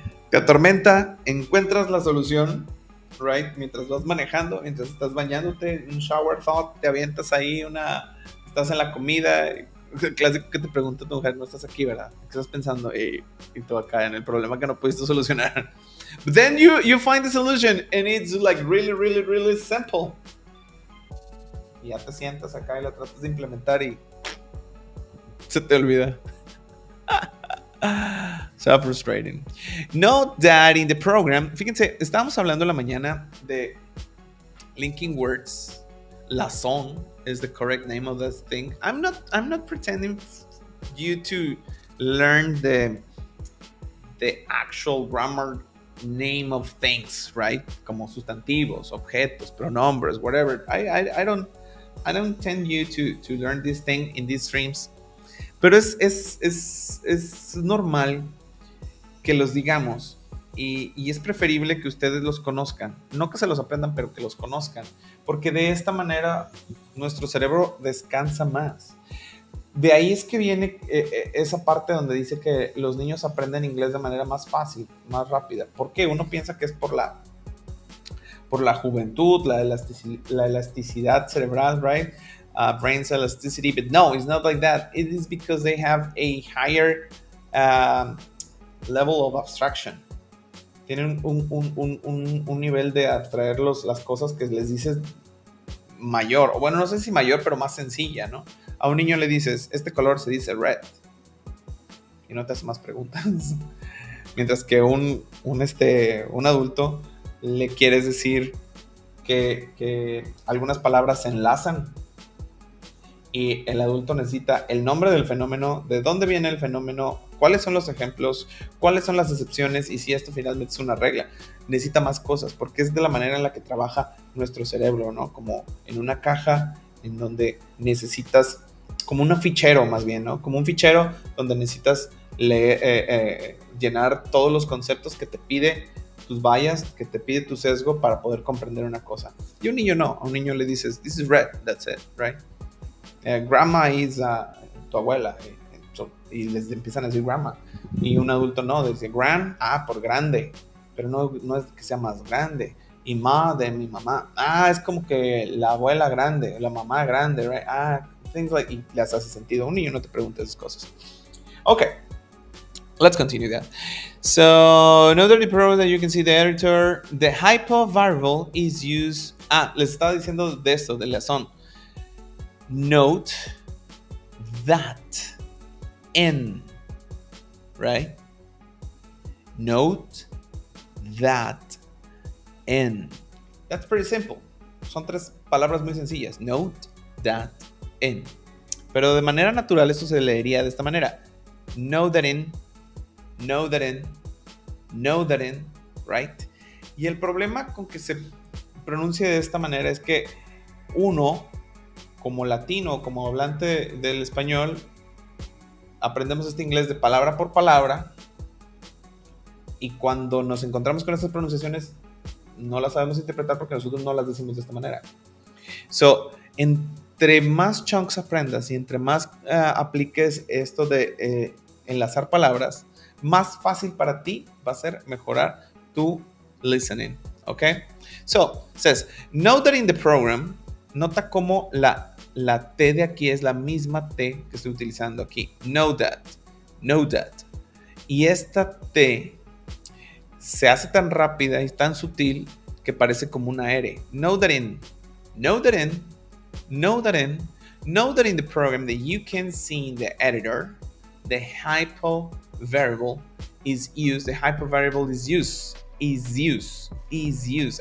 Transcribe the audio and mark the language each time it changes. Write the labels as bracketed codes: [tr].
[es] Te atormenta, encuentras la solución, [en] right? [es] Mientras vas manejando, mientras estás bañándote, un shower thought, te avientas ahí estás en la comida, el clásico que te pregunta tu mujer, no estás aquí, ¿verdad? ¿Qué estás pensando? Y tú acá en el problema que no pudiste solucionar. [en] But then you find the solution and it's like really, really, really simple. [es] Y ya te sientas acá y lo tratas de implementar y se te olvida. [en] So frustrating. Note that in the program, [es] fíjense, estábamos hablando en la mañana de [en] linking words. Lazón is the correct name of this thing. I'm not pretending you to learn the actual grammar name of things, right? [es] Como sustantivos, objetos, pronombres, [en] whatever. I don't intend you to learn this thing in these streams. [es] Pero es normal que los digamos y es preferible que ustedes los conozcan. No que se los aprendan, pero que los conozcan. Porque de esta manera nuestro cerebro descansa más. De ahí es que viene esa parte donde dice que los niños aprenden inglés de manera más fácil, más rápida. ¿Por qué? Uno piensa que es por la juventud, la elasticidad cerebral, [en] right? Brain's elasticity, but no, it's not like that. It is because they have a higher level of abstraction. [es] Tienen un nivel de abstraer las cosas que les dices mayor, o bueno, no sé si mayor, pero más sencilla, ¿no? A un niño le dices, este color se dice red, y no te hace más preguntas. Mientras que un adulto le quieres decir que algunas palabras se enlazan y el adulto necesita el nombre del fenómeno, de dónde viene el fenómeno, cuáles son los ejemplos, cuáles son las excepciones y si esto finalmente es una regla. Necesita más cosas porque es de la manera en la que trabaja nuestro cerebro, ¿no? Como en una caja en donde necesitas, como un fichero más bien, ¿no? Como un fichero donde necesitas llenar todos los conceptos que te pide tus bias, que te pide tu sesgo para poder comprender una cosa. Y a un niño no, a un niño le dices, [en] this is red, that's it, right? Grandma is [es] tu abuela, y les empiezan a decir grandma. Y un adulto no, dice grand, por grande, pero no es que sea más grande. Y ma de mi mamá, es como que la abuela grande, la mamá grande, [en] right? Things like, [es] y les hace sentido. Un niño no te pregunta esas cosas. [en] Okay, let's continue that. So, another program that you can see the editor, the hypo variable is used. [es] Les estaba diciendo de esto, de lazón. [en] Note that in, right? Note that in. That's pretty simple. [es] Son 3 palabras muy sencillas. [en] Note that in. [es] Pero de manera natural esto se leería de esta manera. [en] Know that in, know that in, know that in, right? [es] Y el problema con que se pronuncie de esta manera es que uno, como latino, como hablante del español, aprendemos este inglés de palabra por palabra y cuando nos encontramos con estas pronunciaciones no las sabemos interpretar porque nosotros no las decimos de esta manera. So, entre más chunks aprendas y entre más apliques esto de enlazar palabras, más fácil para ti va a ser mejorar tu listening, okay? [en] So, it says, note that in the program, [es] nota cómo la T de aquí es la misma T que estoy utilizando aquí. [en] Know that. [es] Y esta T se hace tan rápida y tan sutil que parece como una R. [en] Note that in, note that in, note that in, note that in the program that you can see in the editor, the hypo variable is used, the hypo variable is used, is used, is used.